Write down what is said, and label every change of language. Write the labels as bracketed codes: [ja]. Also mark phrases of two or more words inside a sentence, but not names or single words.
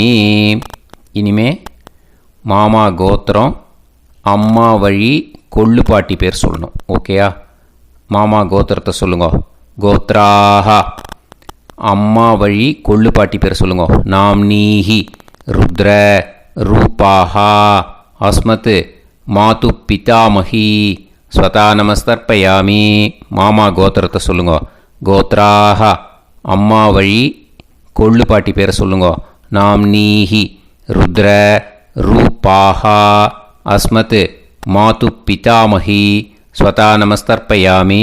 [ta] இனிமே மாமா கோத்திரம் அம்மா வழி கொள்ளு பாட்டி பேர் சொல்லணும். ஓகேயா? மாமா கோத்திரத்தை சொல்லுங்க. கோத்ராக அம்மா வழி கொள்ளு பாட்டி பேர் சொல்லுங்க. [sa] नाम् नीहि रुद्र रूपाः अस्मत् मातु पितामही स्वता நமஸ்தர்ப்பயாமி. [ta] மாமா கோத்திரத்தை சொல்லுங்க. கோத்ராக அம்மா வழி கொள்ளு பாட்டி பேரை சொல்லுங்க. [sa] नाम् नीहि रुद्र रूपाः अस्मत् मातुः पितामही स्वधा नमस्तर्पयामि.